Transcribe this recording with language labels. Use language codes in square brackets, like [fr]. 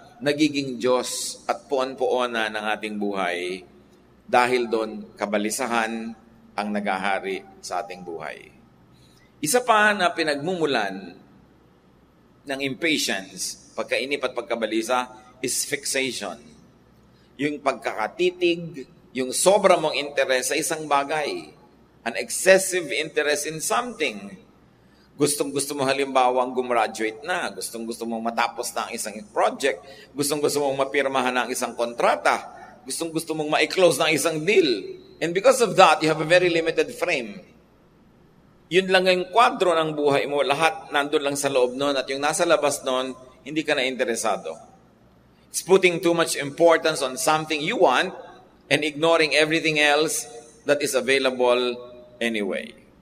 [tl] nagiging Diyos at puon-puona ng ating buhay dahil doon kabalisahan ang nagahari sa ating buhay. Isa pa na pinagmumulan ng impatience, pagkainip at pagkabalisa, [en] is fixation. [tl] Yung pagkakatitig, yung sobra mong interest sa isang bagay. [en] An excessive interest in something. [tl] Gustong-gusto mo halimbawang gumraduate na, gustong-gusto mong matapos na ang isang project, gustong-gusto mong mapirmahan na ang isang kontrata, gustong-gusto mong ma-close na ang isang deal. [en] And because of that, you have a very limited frame. [tl] Yun lang yung kwadro ng buhay mo, lahat nandun lang sa loob nun, at yung nasa labas nun, hindi ka na interesado. [en] It's putting too much importance on something you want and ignoring everything else that is available anyway.